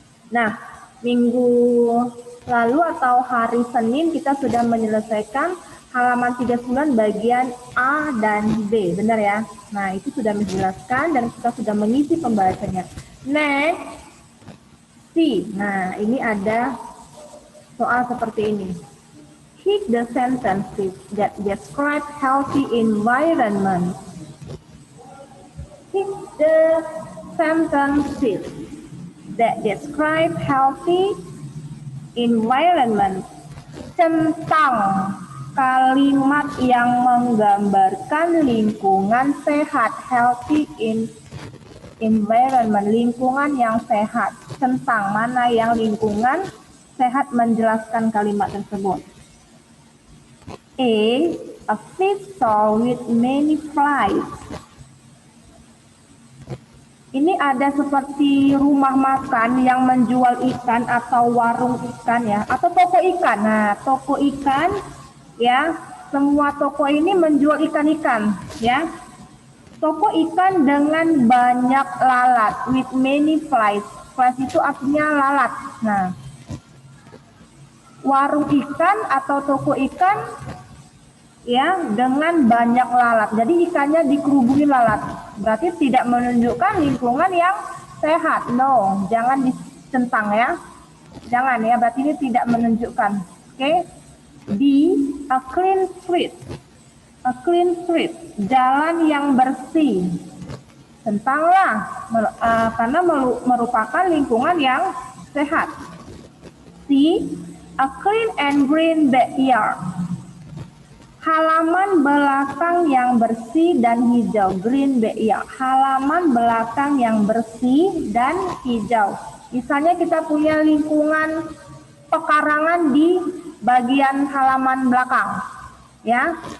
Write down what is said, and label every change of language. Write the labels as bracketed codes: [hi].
[id] Nah, minggu lalu atau hari Senin kita sudah menyelesaikan halaman 39 bagian A dan B, benar ya? Nah, itu sudah menjelaskan dan kita sudah mengisi pembahasannya. Next, C. Nah, ini ada soal seperti ini. [en] Pick the sentences that describe healthy environment. Pick the sentences that describe healthy environment. [id] Tentang kalimat yang menggambarkan lingkungan sehat, healthy environment, lingkungan yang sehat. Tentang mana yang lingkungan sehat, menjelaskan kalimat tersebut. [en] A fish stall with many flies. [id] Ini ada seperti rumah makan yang menjual ikan atau warung ikan ya, atau toko ikan. Nah, toko ikan ya semua toko ini menjual ikan-ikan, ya. Toko ikan dengan banyak lalat, [en] with many flies. [id] Flies itu artinya lalat. Nah, warung ikan atau toko ikan ya dengan banyak lalat. Jadi ikannya dikerubungi lalat. Berarti tidak menunjukkan lingkungan yang sehat. No, jangan dicentang ya. Jangan ya, berarti ini tidak menunjukkan. [en] Oke. D, a clean street. A clean street, [id] jalan yang bersih. Tentanglah, karena merupakan lingkungan yang sehat. [en] C, a clean and green backyard. [id] Halaman belakang yang bersih dan hijau, [en] green backyard. [id] Halaman belakang yang bersih dan hijau. Misalnya kita punya lingkungan pekarangan di bagian halaman belakang, ya.